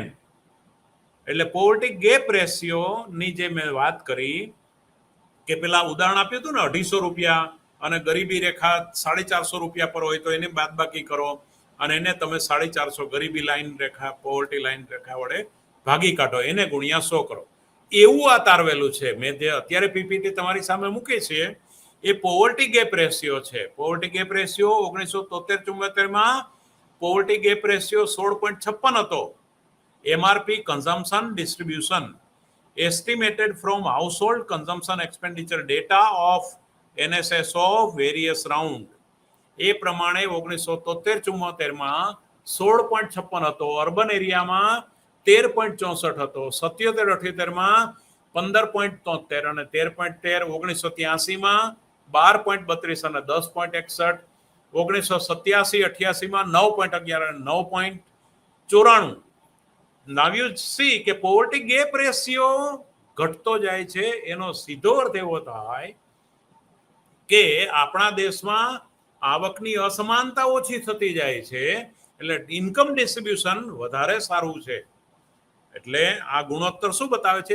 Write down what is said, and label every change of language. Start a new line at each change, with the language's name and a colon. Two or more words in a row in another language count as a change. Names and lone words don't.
Gujarati: એટલે
English: poverty gap ratio
Gujarati: ની જે મેં વાત કરી કે પેલા ઉદાહરણ આપ્યું હતું ને 250 રૂપિયા અને ગરીબી રેખા 450 રૂપિયા પર હોય તો એને બાદબાકી કરો અને એને તમે 450 ગરીબી લાઈન રેખા
English: poverty line
Gujarati: રેખા વડે ભાગી કાઢો, એને ગુણ્યા 100 કરો. એવું આ તારવેલું છે. મેં જે અત્યારે પીપીટી તમારી સામે મૂકી છે એ
English: poverty gap ratio
Gujarati: છે.
English: poverty gap ratio
Gujarati: 1973-74
English: poverty gap ratio
Gujarati: 16.56 હતો.
English: MRP consumption distribution estimated from household consumption expenditure data of NSSO various round
Gujarati: એ પ્રમાણે 1973-74 16.56 હતો.
English: urban area-માં
Gujarati: 13.64 હતો. 77-78 15.73 અને 13.13. 1983 12.32 અને 10.61. 1987-88 9.11 અને 9.94.
English: Now you see
Gujarati: કે
English: poverty gap ratio
Gujarati: ઘટતો જાય છે. એનો સીધો અર્થ એવો થાય કે આપણા દેશમાં આવકની અસમાનતા ઓછી થતી જાય છે, એટલે
English: income distribution
Gujarati: વધારે સારું છે. એટલે આ ગુણોત્તર શું બતાવે છે?